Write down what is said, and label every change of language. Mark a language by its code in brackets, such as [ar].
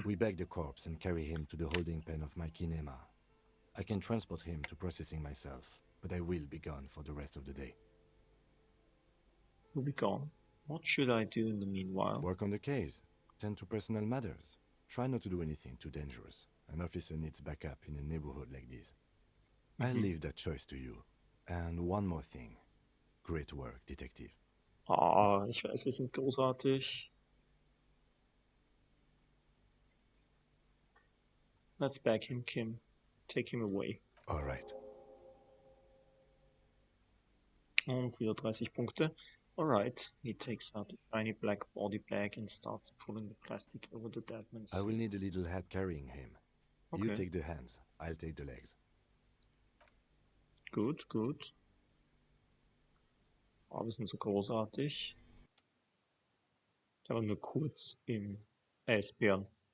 [en] We bag the corpse and carry him to the holding pen of my kinema. I can transport him to processing myself, but I will be gone for the rest of the day. We'll be gone. What should I do in the meanwhile? Work on the case. Tend to personal matters. Try not to do anything too dangerous. An officer needs backup in a neighborhood like this. I'll leave that choice to you. And one more thing. Great work, Detective. [de] Ah, ich weiß, wir sind großartig. [en] Let's bag him, Kim. Take him away. Alright. [de] Und wieder 30 Punkte. [en] Alright, he takes out the shiny black body bag and starts pulling the plastic over the dead man's I will need a face. little help carrying him. Okay. You take the hands, I'll take the legs. [de] Gut, gut. Oh, wir sind so großartig. Aber nur kurz im Eisbären.